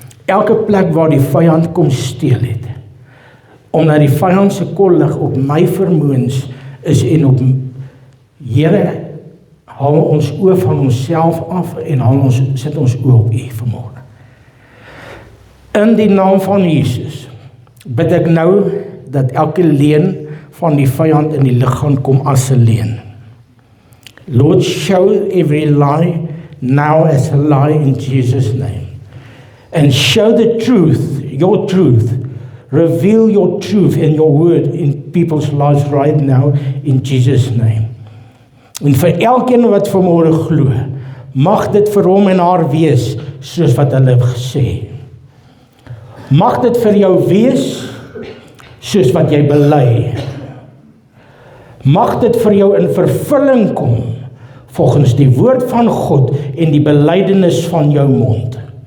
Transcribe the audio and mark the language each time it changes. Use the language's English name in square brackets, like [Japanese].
[Afrikaans] Elke plek waar die vyand kom steel het, omdat die vyand se kollig op my vermoëns is en op Here, haal ons oë van onsself af en sit ons oë op U vanmôre. In die naam van Jesus bid ek nou dat elke leuen van die vyand in die lig gaan kom as 'n leuen. [English] Lord, show every lie now as a lie in Jesus' name. And show the truth, your truth. Reveal your truth and your word in people's lives right now in Jesus' name. [Afrikaans] En vir elkeen wat vanmôre glo, mag dit vir hom en haar wees soos wat hulle gesê. Mag dit vir jou wees soos wat jy bely. Mag dit vir jou in vervulling kom volgens die woord van God en die belydenis van jou mond.